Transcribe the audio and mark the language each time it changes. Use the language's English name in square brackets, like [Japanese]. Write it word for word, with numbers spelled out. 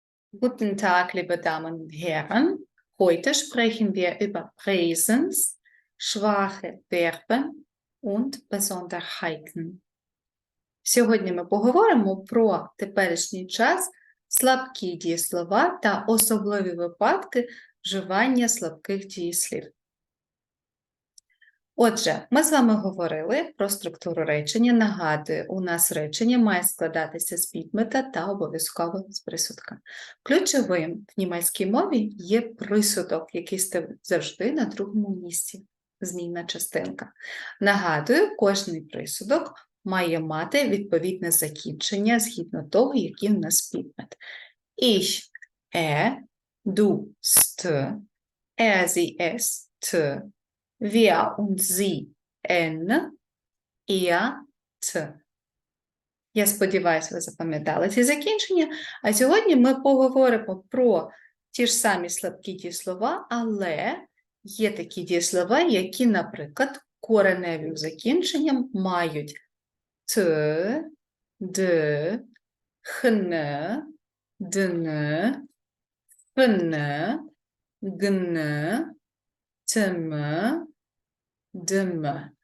[German] Guten Tag, liebe Damen und Herren. Heute sprechen wir über Präsens, schwache Verben und Besonderheiten. [Ukrainian] Сьогодні ми поговоримо про теперішній час, слабкі дієслова та особливі випадки вживання слабких дієслів. Отже, ми з вами говорили про структуру речення. Нагадую, у нас речення має складатися з підмета та обов'язково з присудка. Ключовим в німецькій мові є присудок, який ста- завжди на другому місці, змінна частинка. Нагадую, кожний присудок має мати відповідне закінчення згідно того, який в нас підмет. [German] Ich, er, du, st, er, sie, es, t, wir und sie, n, ihr, t. [Ukrainian] Я сподіваюся, ви запам'ятали ці закінчення. А сьогодні ми поговоримо про ті ж самі слабкі дієслова, але є такі дієслова, які, наприклад, кореневим закінченням мають т, д, хн, дн, фн, гн, тм, дм.